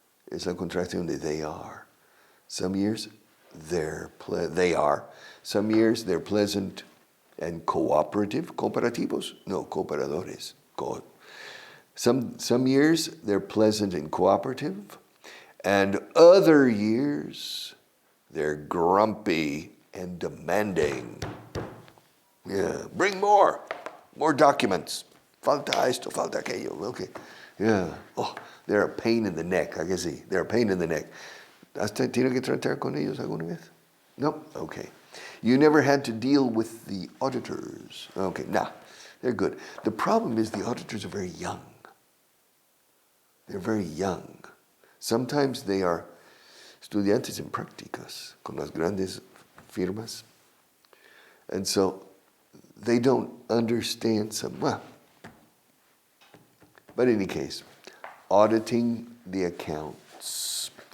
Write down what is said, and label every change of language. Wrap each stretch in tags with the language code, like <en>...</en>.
<es>Es la contracción de</es> <en>they are. Some years, they are. Some years, they're pleasant and cooperative.</en> <es>Cooperativos? No, cooperadores.</es> <en>Some years, they're pleasant and cooperative. And other years, they're grumpy and demanding. Yeah, bring more documents.</en> <es>Falta esto, falta aquello.</es> <en>Okay, yeah. Oh, they're a pain in the neck. I can see. They're a pain in the neck.</en> <es>¿Tiene que tratar con ellos alguna vez?</es> <en>No? Okay. You never had to deal with the auditors. Okay, nah, they're good. The problem is the auditors are very young. They're very young. Sometimes they are</en> <es>estudiantes en prácticas con las grandes firmas.</es> <en>And so they don't understand well. But in any case, auditing the accounts.</en>